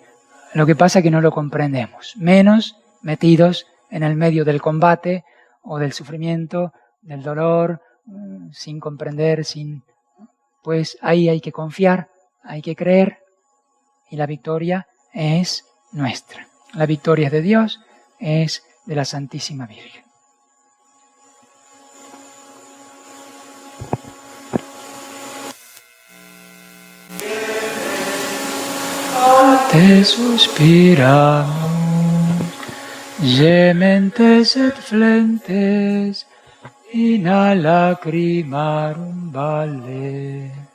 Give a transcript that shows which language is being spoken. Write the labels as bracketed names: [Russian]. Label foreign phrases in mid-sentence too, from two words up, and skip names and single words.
[Spanish] Lo que pasa es que no lo comprendemos. Menos metidos en el medio del combate o del sufrimiento, del dolor, sin comprender, pues ahí hay que confiar, hay que creer y la victoria es nuestra. La victoria es de Dios, es de la Santísima Virgen. [Latin] Te suspiramos, gementes et flentes, in a lacrimarum valle.